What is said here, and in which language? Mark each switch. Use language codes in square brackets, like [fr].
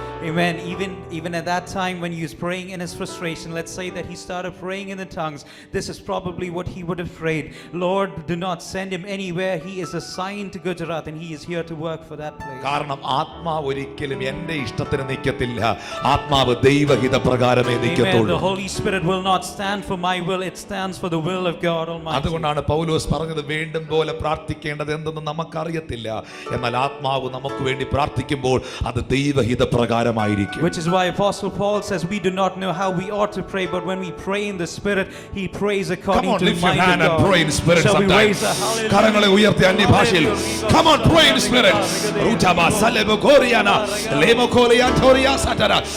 [en] Amen. Even at that time when he was praying in his frustration, let's say that he started praying in the tongues, this is probably what he would have prayed. Lord, do not send him anywhere. He is assigned to Gujarat and he is here to work for that place. [ml] കാരണം ആത്മാവ് ഒരിക്കലും എൻ്റെ ഇഷ്ടത്തിന് നിൽക്കത്തില്ല, ആത്മാവ് ദൈവഹിത പ്രകാരമേ നിൽക്കത്തുള്ളൂ. [en] The Holy Spirit will not stand for my will, it stands for the will of God Almighty. [ml] അതുകൊണ്ടാണ് പൗലോസ് പറഞ്ഞത് വേണ്ടും പോലെ പ്രാർത്ഥിക്കേണ്ടത് എന്തെന്ന് നമുക്കറിയത്തില്ല, എന്നാൽ ആത്മാവ് നമുക്ക് വേണ്ടി പ്രാർത്ഥിക്കുമ്പോൾ അത് ദൈവഹിത പ്രകാരം. [en] Which is why Apostle Paul says we do not know how we ought to pray, but when we pray in the Spirit, he prays according to the mind of God. Pray in spirit. Shall sometimes. we raise a hallelujah? [ml] കരങ്ങളെ ഉയർത്തി അന്യഭാഷയിൽ. [en] Come on, pray in spirit. Rutaba salebo goriana lemo kolia toria satara.